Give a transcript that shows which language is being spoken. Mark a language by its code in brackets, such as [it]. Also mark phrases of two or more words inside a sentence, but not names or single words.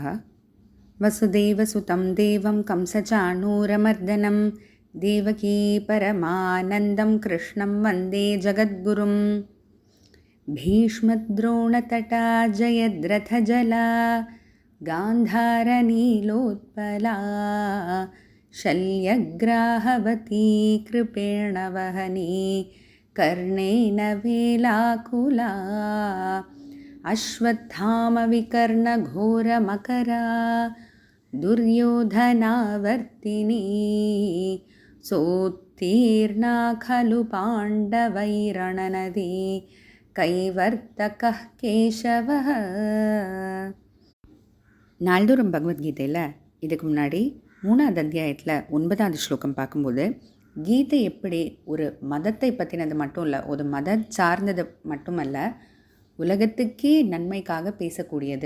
[sa] वसुदेवसुतं देवं कंसचाणूरमर्दनं देवकी परमानन्दं कृष्णं वन्दे जगद्गुरुम्. भीष्मद्रोणतटा जयद्रथजला गान्धारनीलोत्पला शल्यग्राहवती कृपेण वहनी कर्णेन वेलाकुला अश्वत्थामविकर्णघोरमकरा दुर्योधनावर्तिनी सोत्तीर्णा खलु पाण्डवैरणनदी कैवर्तकः केशवः. [ta] நாள்தோறும் பகவத்கீதையில் இதுக்கு முன்னாடி 3வது அத்தியாயத்தில் 9வது ஸ்லோகம் பார்க்கும்போது கீதை எப்படி ஒரு மதத்தை பற்றினது மட்டும் இல்லை, ஒரு மதம் சார்ந்தது மட்டுமல்ல, உலகத்துக்கே நன்மைக்காக பேசக்கூடியது.